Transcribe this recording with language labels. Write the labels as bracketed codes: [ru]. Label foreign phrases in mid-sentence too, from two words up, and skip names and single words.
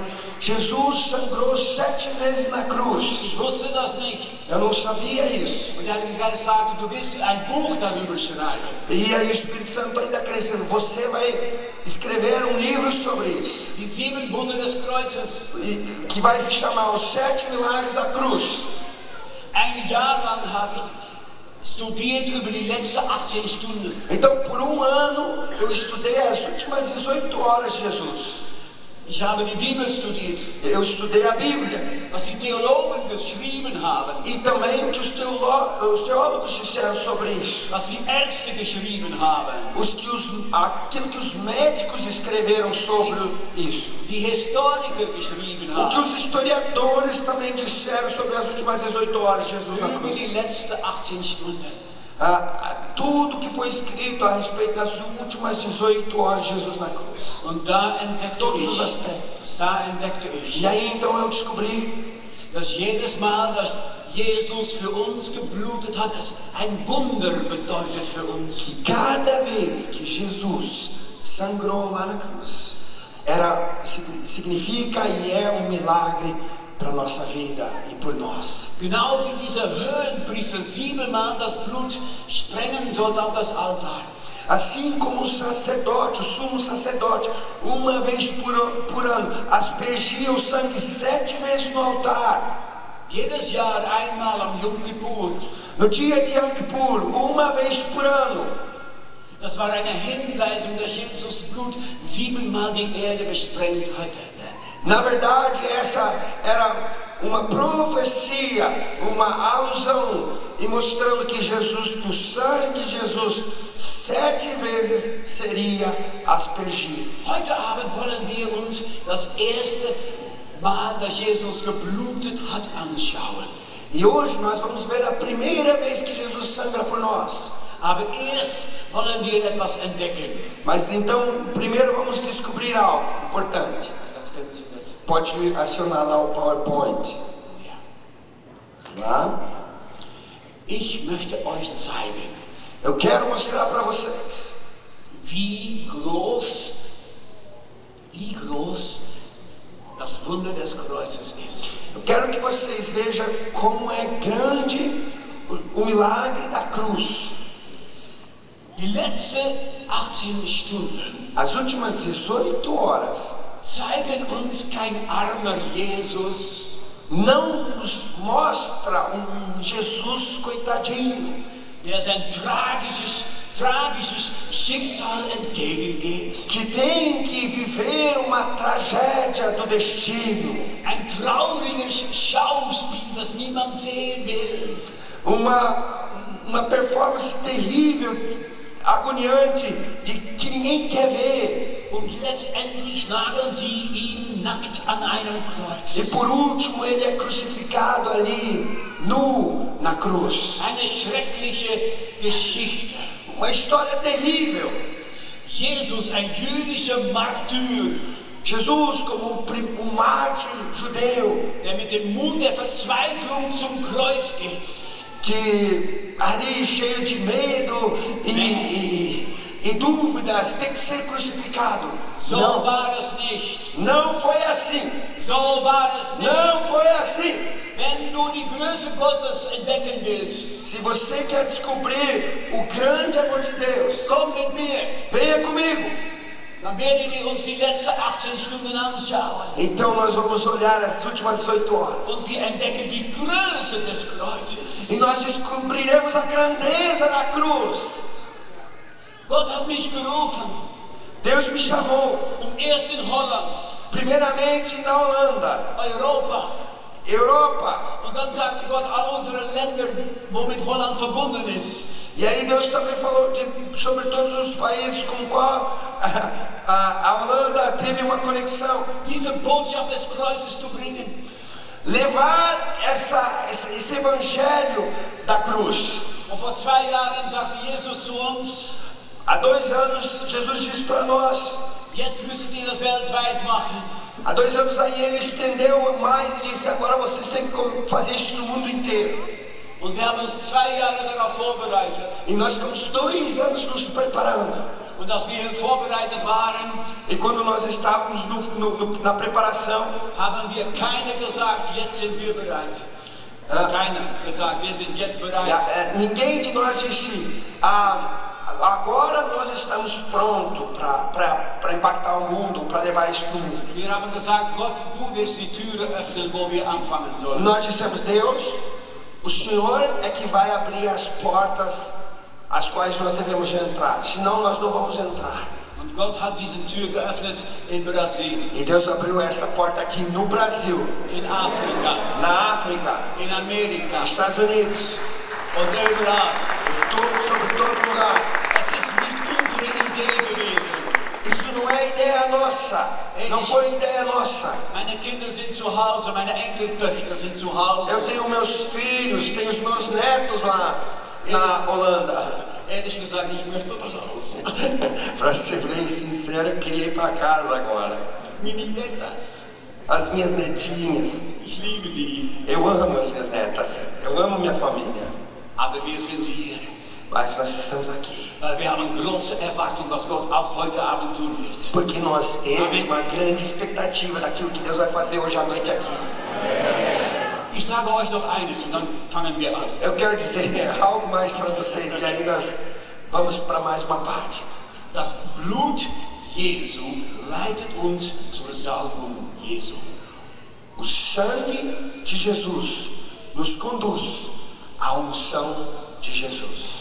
[pt] Jesus sangrou 7 vezes na cruz. [de] Ich wusste das nicht. [pt] Eu não sabia isso. [de] Und der Heilige Geist sagte, du wirst ein Buch darüber schreiben. [pt] E aí o Espírito Santo ainda crescendo, você vai escrever um livro sobre isso. [de] Die 7 Wunder des Kreuzes. [pt] Que vai se chamar Os 7 Milagres da Cruz. [de] Ein Jahr lang habe ich studiert über die letzten 18 Stunden. [pt] Então por um ano eu estudei as últimas 18 horas de Jesus. [de] Ich habe die Bibel studiert, [pt] Eu estudei a Bíblia. [de] was die Theologen geschrieben haben, [pt] E também o que os teólogos disseram sobre isso. [de] was die Ärzte geschrieben haben, [pt] Aquilo que os médicos escreveram sobre isso. [de] die Historiker geschrieben [pt] O que [de] haben, [pt] os historiadores também disseram sobre as últimas 18 horas de Jesus na [de] über [pt] cruz. [de] die letzten 18 Stunden. [pt] Tudo que foi escrito a respeito das últimas 18 horas de Jesus na cruz. [de] Und da entdeckte [pt] Todos os aspectos. [de] ich, [pt] E aí então eu descobri [de] dass jedes Mal, dass Jesus für uns geblutet hat, es ein Wunder bedeutet für uns. [pt] cada vez que Jesus sangrou lá na cruz, significa e é um milagre para nossa vida e por nós. [de] Genau wie dieser Höhenpriester 7-mal das Blut sprengen sollte auf das Altar. [pt] Assim como o sacerdote, o sumo sacerdote, uma vez por ano, aspergia o sangue 7 vezes no altar. [de] Jedes Jahr einmal am Yom Kippur. [pt] No dia de Yom Kippur, uma vez por ano. [de] Das war eine Hinweisung, dass Jesus Blut 7-mal die Erde besprengt hatte. [pt] Na verdade, essa era uma profecia, uma alusão, e mostrando que Jesus, o sangue de Jesus, 7 vezes seria aspergido. [de] Heute Abend wollen wir uns das erste Mal, dass Jesus geblutet hat, anschauen. [pt] E hoje nós vamos ver a primeira vez que Jesus sangra por nós. [de] Aber erst wollen wir etwas entdecken. [pt] Mas então, primeiro vamos descobrir algo importante. Pode acionar lá o PowerPoint. Lá. [de] Ich möchte euch zeigen, [pt] Eu quero mostrar para vocês [de] wie groß das Wunder des Kreuzes ist. [pt] Eu quero que vocês vejam como é grande o milagre da cruz. [de] Die letzten 18 Stunden [pt] As últimas 18 horas [de] zeigen uns kein armer Jesus, [pt] não nos mostra Jesus coitadinho, [de] der sein tragisches Schicksal entgegengeht. [pt] que tem que viver uma tragédia do destino, [de] Ein trauriges Schauspiel, das niemand sehen will. [pt] uma performance terrível, agoniante, de que ninguém quer ver. [de] Und letztendlich nageln sie ihn nackt an einem Kreuz. [pt] E por último ele é crucificado ali, nu, na cruz. [de] Eine schreckliche Geschichte. [pt] Uma história terrível. [de] Jesus, ein jüdischer Martyr, [pt] Jesus como um mártir judeu, [de] der mit dem Mut der Verzweiflung zum Kreuz geht. [pt] que ali cheio de medo e dúvidas tem que ser crucificado. [de] So [pt] Não, [de] war es nicht. [pt] não foi assim. [de] So war es nicht. [pt] Não foi assim. [de] Wenn du die Größe Gottes entdecken willst, [pt] Se você quer descobrir o grande amor de Deus, [de] komm mit mir. [pt] venha comigo. [de] Dann werden wir uns die letzten 18 Stunden anschauen. [pt] Então nós vamos olhar as últimas 18 horas. [de] Und wir entdecken die Größe des Kreuzes. [pt] E nós descobriremos a grandeza da cruz. [de] Gott hat mich gerufen, [pt] Deus me chamou, [de] erst in Holland, [pt] primeiramente na Holanda, [de] Europa. [pt] Europa. [de] Und dann sagte Gott all unsere Länder, womit Holland verbunden ist. [pt] E aí Deus também falou sobre todos os países com qual a Holanda teve uma conexão. [de] Diese Botschaft des Kreuzes zu bringen. [pt] Levar esse evangelho da cruz. [de] Und vor 2 Jahren sagte Jesus zu uns, [pt] Há 2 anos Jesus disse para nós. [de] jetzt müsstet ihr das weltweit machen. [pt] Há 2 anos aí ele estendeu mais e disse: agora vocês têm que fazer isso no mundo inteiro. [de] Und wir haben uns 2 Jahre darauf vorbereitet. [pt] E nós ficamos 2 anos nos preparando. [de] Und als wir vorbereitet waren, [pt] E quando nós estávamos na preparação, [de] haben wir keiner gesagt, jetzt sind wir bereit. Keiner gesagt, wir sind jetzt bereit. [pt] ninguém de nós disse: agora nós estamos prontos para impactar o mundo, para levar isso para o mundo. [de] Wir haben gesagt, Gott, du wirst die Türe öffnen, wo wir anfangen sollen. [pt] Nós dissemos: Deus, o Senhor é que vai abrir as portas as quais nós devemos entrar, senão nós não vamos entrar. [de] Und Gott hat diese Tür geöffnet in Brasilien, [pt] E Deus abriu essa porta aqui no Brasil, [de] in Afrika, [pt] na África, [de] in Amerika [pt] nos Estados Unidos, [de] und überall. [pt] sobre todo lugar. [de] Es ist nicht unsere Idee gewesen. [pt] Isso não é ideia nossa, não foi ideia nossa. [de] Meine Kinder sind zu Hause, meine Enkeltöchter sind zu Hause. [pt] Eu tenho meus filhos, tenho os meus netos lá na Holanda. [de] Ehrlich gesagt, ich möchte nach Hause. [pt] Para ser bem sincero, eu queria ir para casa agora. [de] Meine Netas, [pt] As minhas netinhas, [de] ich liebe die. [pt] eu amo as minhas netas, eu amo minha família. [de] Aber wir sind hier. [pt] Mas nós estamos aqui [de] Wir haben große Erwartungen, was Gott auch heute Abend tun wird. [pt] porque nós temos uma grande expectativa daquilo que Deus vai fazer hoje à noite aqui. [de] Ich sage euch noch eines und dann fangen wir an. [pt] Eu quero dizer algo mais para vocês e aí nós vamos para mais uma parte. [de] Das Blut Jesu leitet uns zur Salbung Jesu. [pt] O sangue de Jesus nos conduz à unção de Jesus.